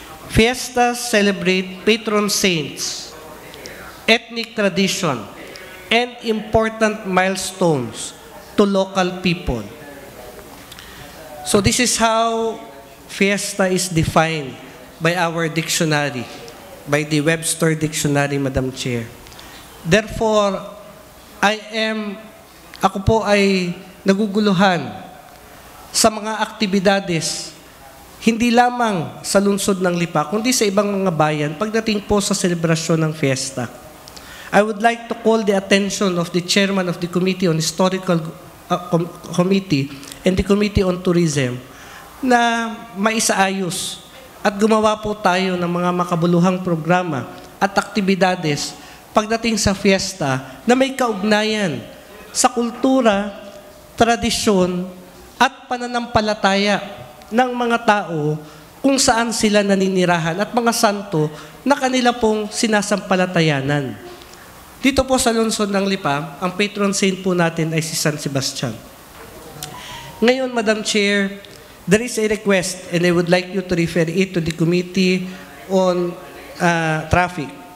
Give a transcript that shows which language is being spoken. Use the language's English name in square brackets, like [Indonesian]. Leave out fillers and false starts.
[English] Fiestas celebrate patron saints, ethnic tradition, and important milestones to local people. So this is how fiesta is defined by our dictionary, by the Webster Dictionary, Madam Chair. [Filipino] Therefore, ako po ay naguguluhan sa mga aktibidades, hindi lamang sa lungsod ng Lipa, kundi sa ibang mga bayan pagdating po sa selebrasyon ng fiesta. [English] I would like to call the attention of the chairman of the Committee on Historical Committee and the Committee on Tourism [Filipino] na maisaayos at gumawa po tayo ng mga makabuluhang programa at aktibidades pagdating sa fiesta na may kaugnayan sa kultura, tradisyon, at pananampalataya ng mga tao kung saan sila naninirahan at mga santo na kanila pong sinasampalatayanan. Dito po sa lungsod ng Lipa, ang patron saint po natin ay si San Sebastian. Ngayon, [English] Madam Chair, there is a request and I would like you to refer it to the Committee on Traffic.